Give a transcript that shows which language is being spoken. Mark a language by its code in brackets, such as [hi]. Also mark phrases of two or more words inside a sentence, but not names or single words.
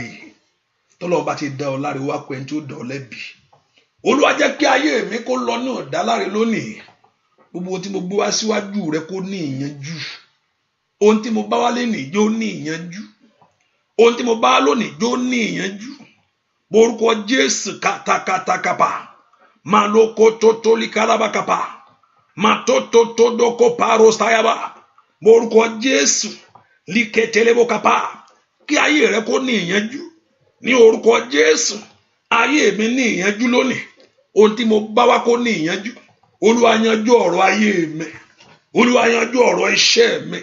[yo] Tọ́lọ́run bá ti dá ọ láre, wá pẹ́ tí ó dá ọ lẹ́bi. Olúwa jẹ́ kí ayé mi kó lọ ní ìdáláre lónìí. Gbogbo ohun tí mo gbé wá síwájú rẹ kó ní ìyanjú. Ohun tí mo bá wá lénìí jó ní ìyanjú. Ohun tí mo bá wá lónìí jó ní ìyanjú. Orúkọ Jésù kàtàkàtàkàpà. Ma lo ko to to li kalaba kapa. Ma to do ko paro sayaba. Orúkọ Jésù li ketelebo kapa. Kí ayé rẹ kó ní ìyanjú. Ní orúkọ Jésù, ayé mi ní ìyanjú lónìí. Ohun tí mo bá wá kó ní ìyanjú. Olúwa yanjú ọ̀rọ̀ ayé mi. Olúwa yanjú ọ̀rọ̀ iṣẹ́ mi.